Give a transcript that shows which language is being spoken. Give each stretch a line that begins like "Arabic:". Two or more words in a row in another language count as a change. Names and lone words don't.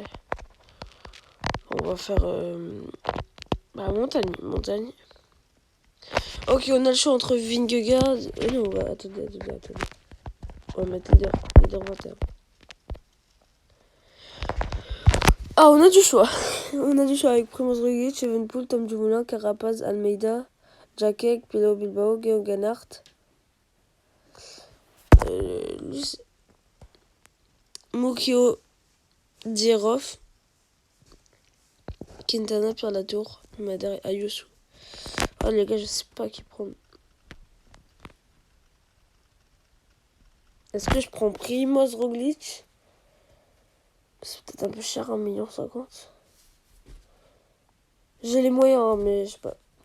French: On va faire montagne. Ok, on a le choix entre Vingegaard. Non, attendez. On va mettre leader 21. Ah, on a du choix. On a du choix avec Primoz Roglic, Evenepoel, Tom Dumoulin, Carapaz, Almeida, Jaquet, Pello Bilbao, Georg Ganart, Mukio Dierhoff, Quintana, Pierre Latour, Madère et Ayuso. Oh les gars, je sais pas qui prendre. Est-ce que je prends Primoz Roglic? C'est peut-être un peu cher, 1,50 million. J'ai les moyens, hein, mais je sais pas.